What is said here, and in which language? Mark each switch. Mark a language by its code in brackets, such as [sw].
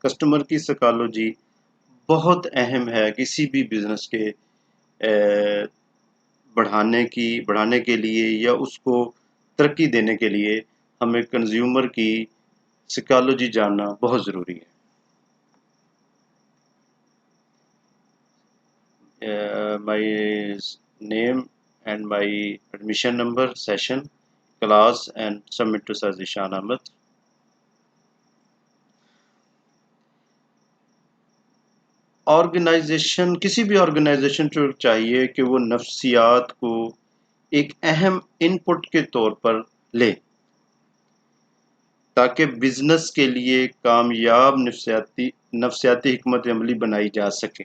[hi] Customer की psychology बहुत अहम है किसी भी बिजनेस के बढ़ाने के लिए या उसको तरक्की देने के लिए हमें कंज्यूमर की साइकोलॉजी जानना बहुत ज़रूरी है। [en] My name and my admission number, session, class and submit to Sir Zishan Ahmed. [hi] Organisation, किसी भी ऑर्गेनाइजेशन को चाहिए कि वो नफ्सियात को एक अहम इनपुट के तौर पर ले ताकि बिजनेस के लिए कामयाब नफ्सियाती हिकमत अमली बनाई जा सके।